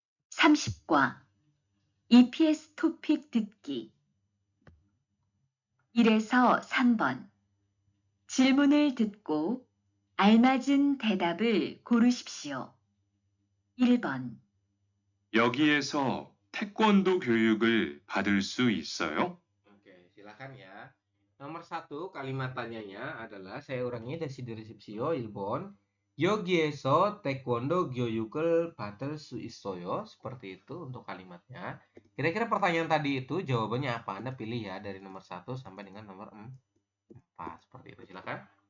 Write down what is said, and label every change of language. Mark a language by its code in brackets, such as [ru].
[ko] (30과) EPS 토픽 듣기 1에서 3번 질문을 듣고 알맞은 대답을 고르십시오. 1번 여기에서 태권도 교육을 받을 수 있어요? [id] Oke, silakan ya. Nomor 1 kalimat tanyanya adalah, saya ulangi dari deskripsio Ilbon. [ko] 여기에서 태권도 교육을 받을 수 있어요. [id] Seperti itu untuk kalimatnya. Kira-kira pertanyaan tadi itu jawabannya apa? Anda pilih ya dari nomor 1 sampai dengan nomor 4. Seperti itu, silakan.